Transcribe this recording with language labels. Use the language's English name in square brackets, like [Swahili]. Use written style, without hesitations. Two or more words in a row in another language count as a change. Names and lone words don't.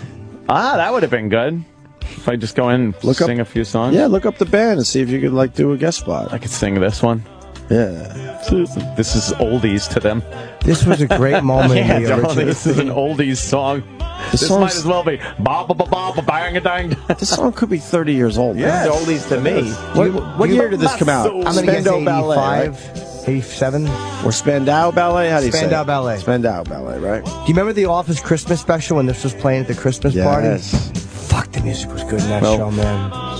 [English] That would have been good. If I just go in and sing a few songs. Yeah, look up the band and see if you could do a guest spot. I could sing this one. Yeah. This is oldies to them. This was a great moment Yeah, in the darling, original. this is an oldies song. This might as well be ba ba ba ba ba bang a dang. This song could be 30 years old. Yeah, It's oldies to me. What year did this come out? I'm going to guess Spandau Ballet, 85, 87. Or Spandau Ballet? How do you say Spandau it? Ballet. Spandau Ballet, right? Do you remember the Office Christmas special when this was playing at the Christmas party? Yes. Fuck, the music was good in that show, man.